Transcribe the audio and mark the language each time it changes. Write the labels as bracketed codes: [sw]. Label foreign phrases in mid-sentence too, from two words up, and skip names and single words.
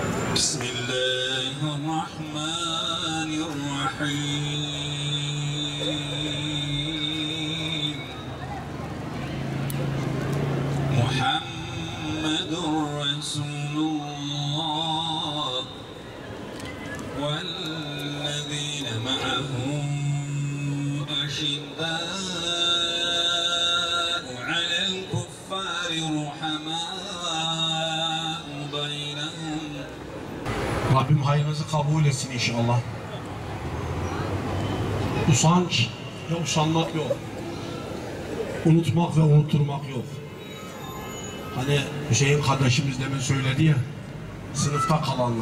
[ar] بسم الله الرحمن الرحيم محمد رسول الله والذين معه أشداء على الكفار رحماء بينهم. [tr] Rabbim hayrınızı kabul etsin inşallah. Usanç ve usanmak yok. Unutmak ve unutturmak yok. Hani Hüseyin kardeşimiz demin söyledi ya, sınıfta kalanlar.